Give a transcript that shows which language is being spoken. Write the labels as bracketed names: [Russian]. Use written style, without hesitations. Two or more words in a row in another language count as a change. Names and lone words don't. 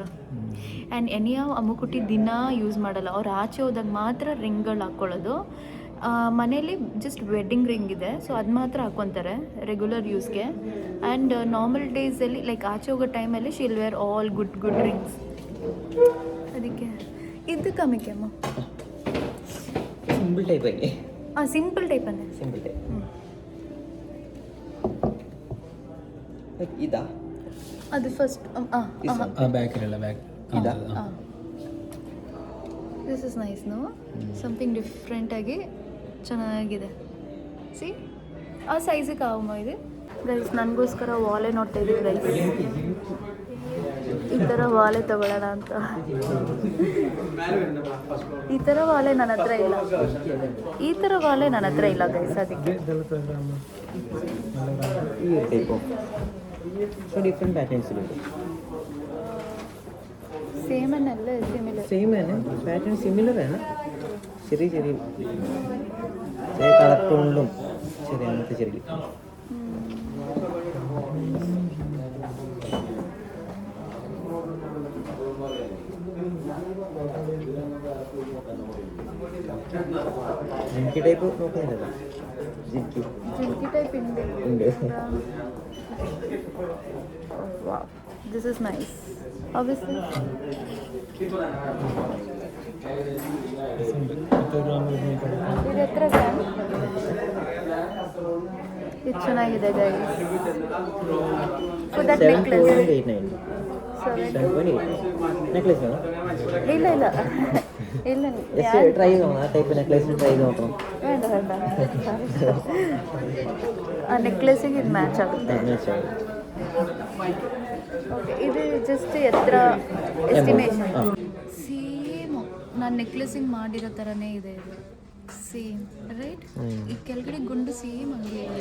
[English] and anyway [Kannada] ಅಮ್ಮಕುಟ್ಟಿ ದಿನ ಯೂಸ್ ಮಾಡಲ್ಲ, ಅವ್ರು ಆಚೆ ಹೋದಾಗ ಮಾತ್ರ ರಿಂಗ್ಗಳು ಹಾಕ್ಕೊಳ್ಳೋದು. ಮನೇಲಿ [English] just wedding ring [Kannada] ಇದೆ, ಸೊ ಅದು ಮಾತ್ರ ಹಾಕ್ಕೊತಾರೆ [English] regular use. and normal days like [Kannada] ಆಚೆ ಹೋಗೋ [English] time she'll wear all good rings. [Kannada] ಅದಕ್ಕೆ ಇದು ಕಮ್ಮಿಕೆ ಅಮ್ಮ [English] simple type [Malayalam] അല്ലേ? [English] simple type [Kannada] ಅಂದೆ. [English] simple type. [Malayalam] ഇതാ [Kannada] ಅದು ಫಸ್ಟ್ ಬ್ಯಾಕಿರಲ್ಲ ಬ್ಯಾಕ್. [Malayalam] ഇതാ [English] this is nice no, something different [Kannada] ಚೆನ್ನಾಗಿದೆ. ಸಿ ಆ ಸೈಜಿಗೆ ಆವಮ್ಮ ಇದು ಗೈಸ್. ನನಗೋಸ್ಕರ ವಾಲೆ ನೋಡ್ತಾ ಇದ್ದೀವಿ ಗೈಸ್, ಈ ಥರ ವಾಲೆ ತಗೊಳ್ಳೋಣ ಅಂತ. ಈ ಥರ ವಾಲೆ ನನ್ನ ಹತ್ರ ಇಲ್ಲ, ಈ ಥರ ವಾಲೆ ನನ್ನ ಹತ್ರ ಇಲ್ಲ ಗೈಸ್. ಅದಕ್ಕೆ [Malayalam] ഈ ഒരു ടൈപ്പോ [English] different patterns [Malayalam] ഉണ്ട്. സെയിം എന്നല്ല, സിമിലർ. സെയിം തന്നെ, [English] pattern similar [Malayalam] ആണ്. ചെറിയ ചെറിയ [English] colour tone [Malayalam] ചെറിയ അങ്ങനത്തെ ചെറിയ ജിംകി ടൈപ്പ് നോക്കുന്നില്ലല്ലോ. ജിംകി ടൈപ്പ് ഉണ്ട്. [English] Wow, this is nice. Obviously. [Kannada] ಇದು ಎತ್ತರ ಸರ್, ಇದು ಚೆನ್ನಾಗಿದೆ ಗೈಸ್. [English] so that necklace [Malayalam] 7.89 നെക്ലേസ് വേണം? [Kannada] ಇಲ್ಲ ಇಲ್ಲ ಇಲ್ಲ [Malayalam] ട്രൈ ചെയ്ത് നോക്കണം. ആ [English] type necklace [Malayalam] ട്രൈ ചെയ്ത് നോക്കണം. വേണ്ട വേണ്ട, [Kannada] ಆ ನೆಕ್ಲೆಸಿಗೆ ಇದು ಮ್ಯಾಚ್ ಆಗುತ್ತೆ. ಓಕೆ, ಇದು ಜಸ್ಟ್ ಎತ್ತರ ಎಸ್ಟಿಮೇಷನ್. ಸೇಮ್ ನಾನು ನೆಕ್ಲೆಸಿಂಗ್ ಮಾಡಿರೋ ಥರನೇ ಇದೆ ಇದು, [English] same right. [Kannada] ಈ ಕೆಳಗಡೆ ಗುಂಡು ಸೇಮ್ ಹಂಗೆ ಇದೆ.